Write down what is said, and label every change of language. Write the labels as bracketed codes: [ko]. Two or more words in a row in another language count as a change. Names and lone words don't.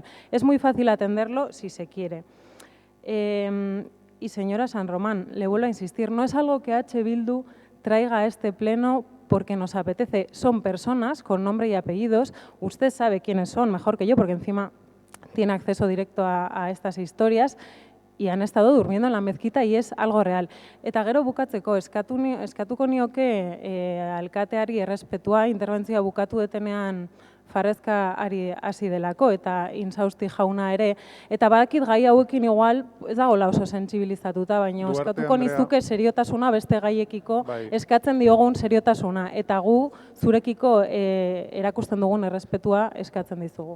[es] Es muy fácil atenderlo si se quiere. Y señora San Román, le vuelvo a insistir, no es algo que H. Bildu traiga a este pleno porque nos apetece. Son personas con nombre y apellidos. Usted sabe quiénes son mejor que yo, porque encima tiene acceso directo a estas historias, y han estado durmiendo en la mezquita y es algo real. [eu] Eta gero bukatzeko, eskatuko nioke alkateari errespetua, interbentzioa bukatu detenean Farrezka ari hasi delako eta Insausti jauna ere, eta badakit gai hauekin igual ez dagoela oso sentsibilizatuta, baina eskatuko nizuke seriotasuna beste gaiekiko, eskatzen diogun seriotasuna, eta gu zurekiko erakusten dugun errespetua eskatzen dizugu.